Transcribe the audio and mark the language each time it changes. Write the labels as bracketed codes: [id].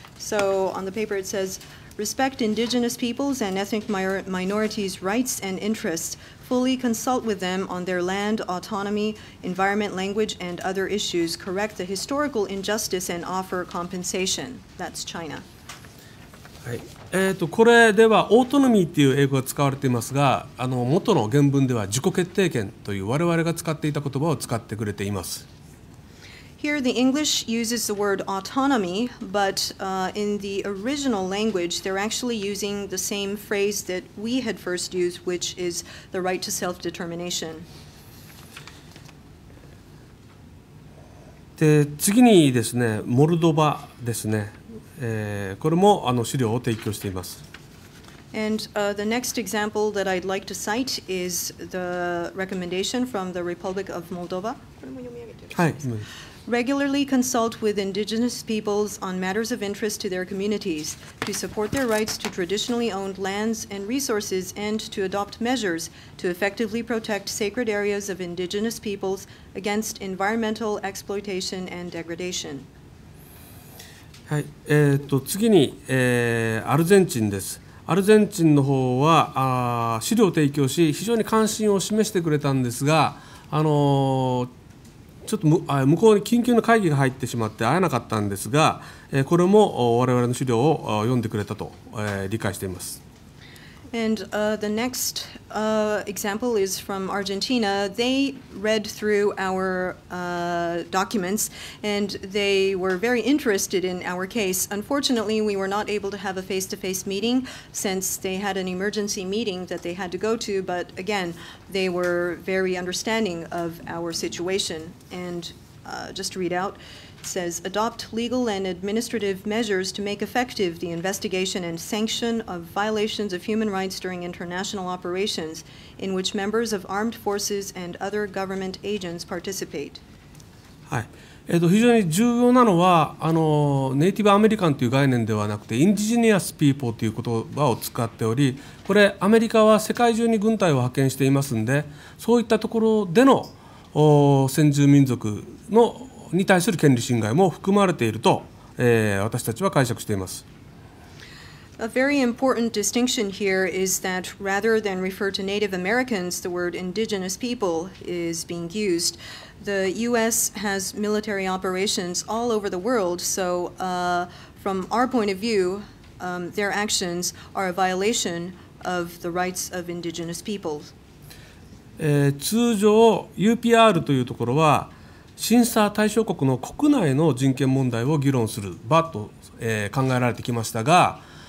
[en] So on the paper it says, respect indigenous peoples and ethnic minorities' rights and interests. Fully consult with them on their land, autonomy, environment, language, and other issues. Correct the historical injustice and offer compensation. That's China. [ja] はい、これではオートノミーっていう英語が使われていますが、元の原文では自己決定権という我々が使っていた言葉を使ってくれています。 [en] Here the English uses the word autonomy, but in the original language they're actually using the same phrase that we had first used, which is the right to self-determination. [ja] で、次にですね、モルドバですね。これも資料を提供しています。 [en] And the next example that I'd like to cite is the recommendation from the Republic of Moldova. [ja] はい。 [en] Regularly consult with indigenous peoples on matters of interest to their communities, to support their rights to traditionally owned lands and resources, and to adopt measures to effectively protect sacred areas of indigenous peoples against environmental exploitation and degradation. [ja] はい、次に、アルゼンチンです。アルゼンチンの方は資料を提供し非常に関心を示してくれたんですが、ちょっと向こうに緊急の会議が入ってしまって会えなかったんですが、これも我々の資料を読んでくれたと、理解しています。 [en] And the next example is from Argentina. They read through our documents and they were very interested in our case. Unfortunately, we were not able to have a face-to-face meeting since they had an emergency meeting that they had to go to, but again, they were very understanding of our situation. And just to read out, it says, adopt legal and administrative measures to make effective the investigation and sanction of violations of human rights during international operations in which members of armed forces and other government agents participate. [ja] はい。非常に重要なのはネイティブアメリカンという概念ではなくてインディジニアスピーポーという言葉を使っており、これアメリカは世界中に軍隊を派遣していますので、そういったところでの先住民族に対する権利侵害も含まれていると、私たちは解釈しています。 [en] A very important distinction here is that rather than refer to Native Americans, the word indigenous people is being used. The U.S. has military operations all over the world, so from our point of view, their actions are a violation of the rights of indigenous peoples. [ja] 通常 UPR というところは審査対象国の国内の人権問題を議論する場と、考えられてきましたが、